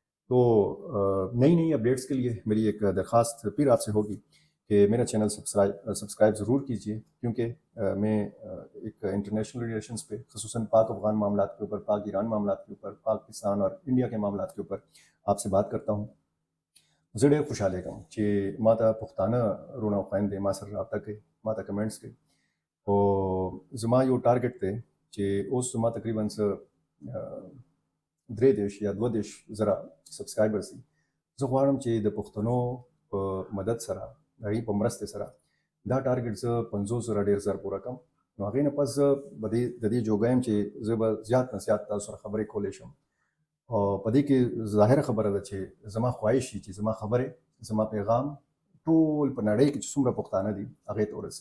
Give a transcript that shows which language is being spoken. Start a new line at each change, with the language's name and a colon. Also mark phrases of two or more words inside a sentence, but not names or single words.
Urdu: تو نئی نئی اپڈیٹس کے لیے میری ایک درخواست پھر آپ سے ہوگی کہ میرا چینل سبسکرائب ضرور کیجیے، کیونکہ میں ایک
English: international relations
Urdu: پہ، خصوصاً پاک افغان معاملات کے اوپر، پاک ایران معاملات کے اوپر، پاکستان اور انڈیا کے معاملات کے اوپر آپ سے بات کرتا ہوں۔
Pashto: زڑے خوشحالے گم کہ ماتا پختانہ رونا خویندے ما سر رابطہ کے، ماتا کمنٹس کے، او زما یو ټارګټ دی چې اوس زما تقریبا څه 3 یا 2 زره سبسکرایبرز دي. زه غواړم چې د پښتنو په مدد سره، د هغې په مرستې سره دا ټارګټ زه 50 زره ډېر زر پوره کړم، نو هغې نه پس زه د دې جوګه یم چې زه به زیات نه زیات تاسو سره خبرې کولی شم، او په دې کې ظاهره خبره ده چې زما خواهش وي چې زما خبرې، زما پیغام ټول په نړۍ کې چې څومره پښتانه دي هغې ته ورسي.